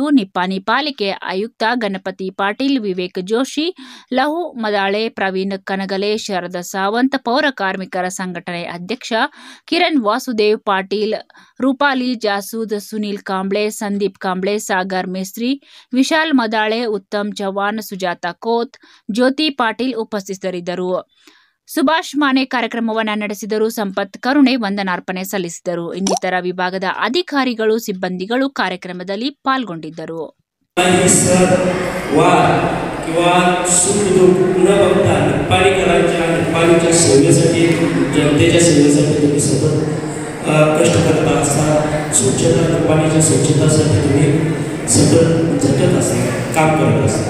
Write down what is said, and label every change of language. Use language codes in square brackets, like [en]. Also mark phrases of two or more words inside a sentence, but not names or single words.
[kn] ನಿಪ್ಪಾಣಿ ಪಾಲಿಕೆ ಆಯುಕ್ತ ಗಣಪತಿ ಪಾಟೀಲ್, ವಿವೇಕ್ ಜೋಶಿ, ಲಹು ಮದಾಳೆ, ಪ್ರವೀಣ್ ಕನಗಲೆ, ಶಾರದಾ ಸಾವಂತ್, ಪೌರ ಕಾರ್ಮಿಕರ ಸಂಘಟನೆ ಅಧ್ಯಕ್ಷ ಕಿರಣ್ ವಾಸುದೇವ್ ಪಾಟೀಲ್, ರೂಪಾಲಿ ಜಾಸೂದ್, ಸುನೀಲ್ ಕಾಂಬ್ಳೆ, ಸಂದೀಪ್ ಕಾಂಬ್ಳೆ, ಸಾಗರ್ ಮೇಸ್ತ್ರಿ, ವಿಶಾಲ್ ಮದಾಳೆ, ಉತ್ತಮ್ ಚವ್ಹಾಣ್, ಸುಜಾತಾ ಕೋತ್, ಜ್ಯೋತಿ ಪಾಟೀಲ್ ಉಪಸ್ಥಿತರಿದ್ದರು. ಸುಭಾಷ್ ಮಾನೆ ಕಾರ್ಯಕ್ರಮವನ್ನು ನಡೆಸಿದರು. ಸಂಪತ್ ಕರುಣೆ ವಂದನಾರ್ಪಣೆ ಸಲ್ಲಿಸಿದರು. ಇನ್ನಿತರ ವಿಭಾಗದ ಅಧಿಕಾರಿಗಳು, ಸಿಬ್ಬಂದಿಗಳು ಕಾರ್ಯಕ್ರಮದಲ್ಲಿ ಪಾಲ್ಗೊಂಡಿದ್ದರು. [mr] कष्ट करता असता, स्वच्छता निपाणीच्या स्वच्छतासाठी तुम्ही सतत झटत असता, काम करत असता.